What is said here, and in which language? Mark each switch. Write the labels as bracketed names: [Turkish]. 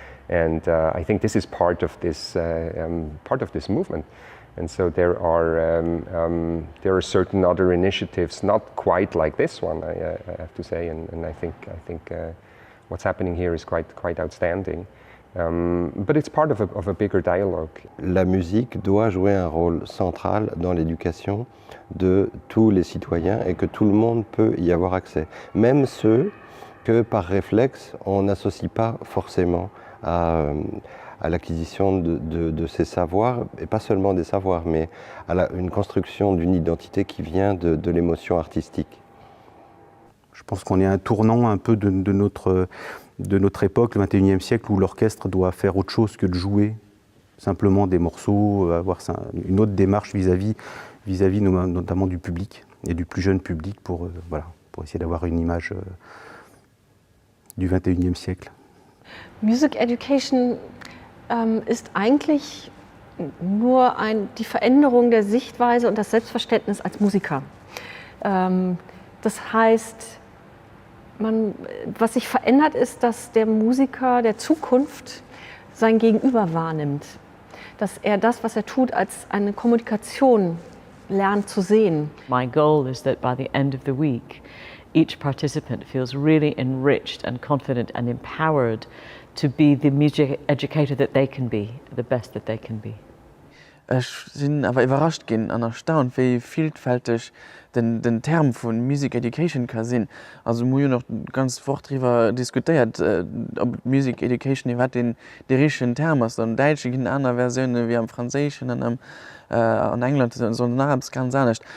[English] And I think this is part of this movement. And so there are certain other initiatives, not quite like this one, I have to say, and I think what's happening here is quite outstanding. But it's part of a bigger dialogue. [French] La musique doit jouer un rôle central dans l'éducation de tous les citoyens et que tout le monde peut y avoir accès. Même ceux que par réflexe on n'associe pas forcément à l'acquisition de ces savoirs, et pas seulement des savoirs, mais à une construction d'une identité qui vient de l'émotion artistique. Je pense qu'on est à un tournant un peu de notre époque, le XXIe siècle, où l'orchestre doit faire autre chose que de jouer simplement des morceaux, avoir une autre démarche vis-à-vis notamment du public et du plus jeune public pour essayer d'avoir une image du XXIe siècle. [German] Music Education ist eigentlich nur die Veränderung der Sichtweise und das Selbstverständnis als Musiker. Das heißt, was sich verändert, ist, dass der Musiker der Zukunft sein Gegenüber wahrnimmt. Dass er das, was er tut, als eine Kommunikation lernt zu sehen. [English] My goal is that by the end of the week, each participant feels really enriched and confident and empowered to be the music educator that they can be, the best that they can be. [German] Ich bin aber überrascht und erstaunt, wie vielfältig den Term von Music Education kann sein. Also wir haben noch ganz fort darüber diskutiert, ob Music Education den richtigen Term ist. In Deutsch gibt es andere Versionen wie am Französischen und in England so etwas ganz anders.